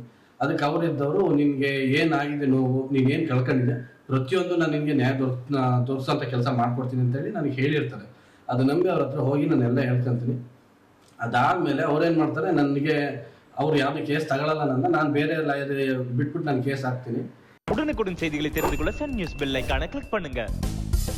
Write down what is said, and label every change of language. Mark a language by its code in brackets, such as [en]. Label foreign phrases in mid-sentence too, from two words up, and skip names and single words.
[kn] ಅದಕ್ಕೆ ಅವರಿದ್ದವರು ನಿನಗೆ ಏನಾಗಿದೆ ನೋವು, ನೀನೇನು ಕಳ್ಕೊಂಡಿದೆ, ಪ್ರತಿಯೊಂದು ನಾನು ನಿನಗೆ ನ್ಯಾಯ ತೋರಿಸೋಂಥ ಕೆಲಸ ಮಾಡ್ಕೊಡ್ತೀನಿ ಅಂತೇಳಿ ನನಗೆ ಹೇಳಿರ್ತಾರೆ. ಅದು ನಂಬಿ ಅವ್ರ ಹತ್ರ ಹೋಗಿ ನಾನೆಲ್ಲ ಹೇಳ್ಕೊಂತೀನಿ. ಅದಾದಮೇಲೆ ಅವ್ರೇನು ಮಾಡ್ತಾರೆ, ನನಗೆ ಅವ್ರು ಯಾವುದೇ ಕೇಸ್ ತಗೊಳ್ಳಲ್ಲ, ನಾನು ಬೇರೆ ಲಾಯರ್ ಬಿಟ್ಬಿಟ್ಟು ನಾನು ಕೇಸ್ ಹಾಕ್ತೀನಿ. [ta] உடனுக்குடன் செய்திகளை தெரிந்து கொள்ள சன் நியூஸ் பெல் ஐகானை கிளிக் பண்ணுங்க.